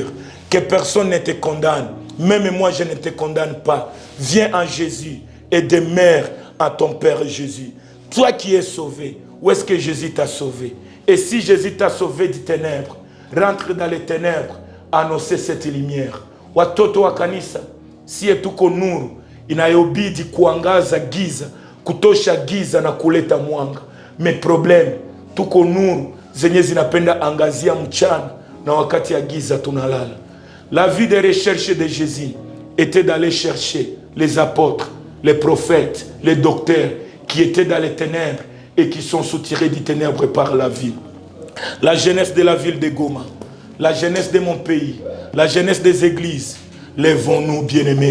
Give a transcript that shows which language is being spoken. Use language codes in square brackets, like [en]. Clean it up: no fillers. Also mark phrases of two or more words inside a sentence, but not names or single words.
[fr] Que personne ne te condamne. Même moi, je ne te condamne pas. Viens en Jésus et demeure en ton Père Jésus. Toi qui es sauvé, où est-ce que Jésus t'a sauvé? Et si Jésus t'a sauvé des ténèbres, rentre dans les ténèbres, annoncer cette lumière. [sw] Watoto wa kanisa, siye tuko nuru, inayobidi kuangaza giza, kutosha giza na kuleta mwanga. [fr] Mais problème, [sw] tuko nuru, zenye zinapenda angazia mchana, na wakati ya giza tunalala. [fr] La vie de recherche de Jésus était d'aller chercher les apôtres, les prophètes, les docteurs, qui étaient dans les ténèbres et qui sont soutirés des ténèbres par la vie. La jeunesse de la ville de Goma, la jeunesse de mon pays, la jeunesse des églises, lèvons-nous bien-aimés.